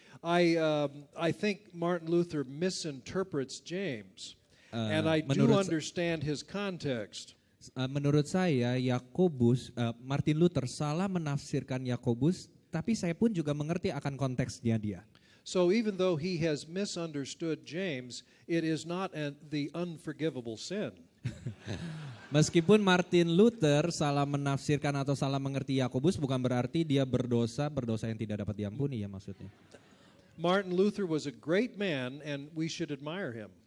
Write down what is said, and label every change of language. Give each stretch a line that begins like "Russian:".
English: I think Martin Luther misinterprets James, and I do understand his context.
Indonesian: Menurut saya Martin Luther salah menafsirkan Yakobus, tapi saya pun juga mengerti akan konteksnya dia.
English: So even though he has misunderstood James, it is not the unforgivable sin.
Indonesian: Meskipun Martin Luther salah menafsirkan atau salah mengerti Yakobus, bukan berarti dia berdosa yang tidak dapat diampuni ya maksudnya.
English: Martin Luther was a great man, and we should admire him.